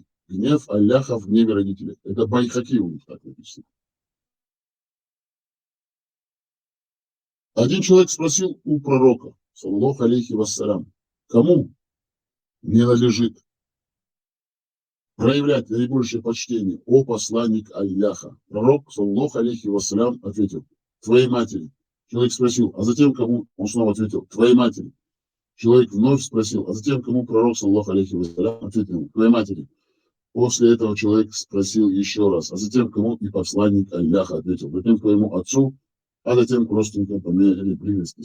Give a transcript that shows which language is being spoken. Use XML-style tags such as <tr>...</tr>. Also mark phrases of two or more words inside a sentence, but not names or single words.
<ru>Гнев Аллаха в гневе родителей. Это Байхаки у них так написано. Один человек спросил у пророка,</ru> <ar>صلى الله عليه وسلم,</ar> <ru>кому не надлежит проявлять наибольшее почтение, о посланник Аллаха?</ru> <ar>Пророк, صلى الله عليه وسلم,</ar> <ru>ответил: твоей матери. Человек спросил: а затем кому? Он снова ответил: твоей матери. Человек вновь спросил: а затем кому? Пророк,</ru> <ar>صلى الله عليه وسلم,</ar> <ru>ответил: твоей матери. После этого человек спросил еще раз, а затем кому? И посланник Аллаха ответил, затем к твоему отцу, а затем к родственникам по мере близости.</ru>